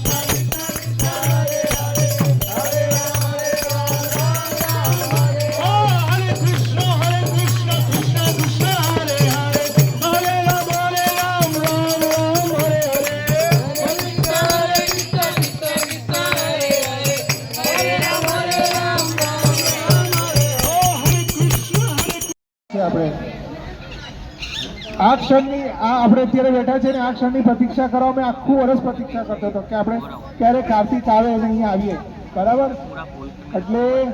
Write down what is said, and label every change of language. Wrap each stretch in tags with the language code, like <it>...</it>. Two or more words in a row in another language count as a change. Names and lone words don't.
<sa>ओ हरे कृष्ण कृष्ण कृष्ण हरे हरे हरे राम राम हरे हरे</sa> <gu>આપણે આ ક્ષણની આપણે અત્યારે બેઠા છે ને આ ક્ષણની પ્રતીક્ષા કરવા મેં આખું વર્ષ પ્રતીક્ષા કરતો હતો કે આપણે ક્યારે કાર્તિક આવે અને અહીંયા આવીએ બરાબર એટલે</gu>